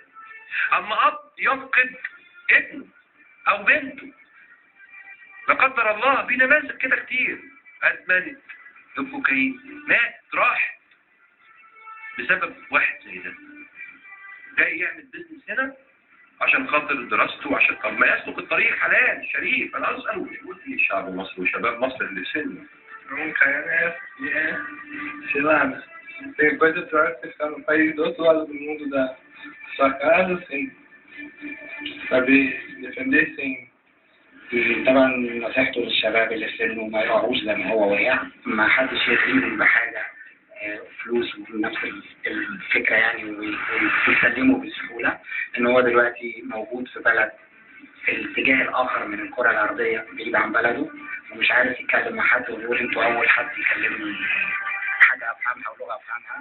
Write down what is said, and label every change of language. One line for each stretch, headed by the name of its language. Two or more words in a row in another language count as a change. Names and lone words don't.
Arabic: اما اب يفقد ابنه او بنته لا قدر الله، في نماذج كده كتير ادمنت الكوكايين، مات راح بسبب واحد زي ده جاي يعمل بيزنس هنا عشان خاطر دراسته، عشان طب ما يسلك الطريق حلال شريف. انا عاوز اساله يقول ايه الشعب المصري وشباب مصر اللي في سنه؟
Portuguese: Nunca é, sei lá, tem coisa pior que você ficar no país do outro lado do mundo da sua casa, sem saber defender, sem.
Arabic: طبعا نصيحته للشباب اللي في سنه ما يقعوش زي ما هو وقع، ما حدش يديهم بحاجة فلوس ونفس الفكرة يعني ويسلموا بسهولة. ان هو دلوقتي موجود في بلد في الاتجاه الاخر من الكرة الارضية بعيد عن بلده، ومش عارف يتكلم مع حد ويقول انتوا اول حد يكلمني حاجة افهمها ولغة افهمها.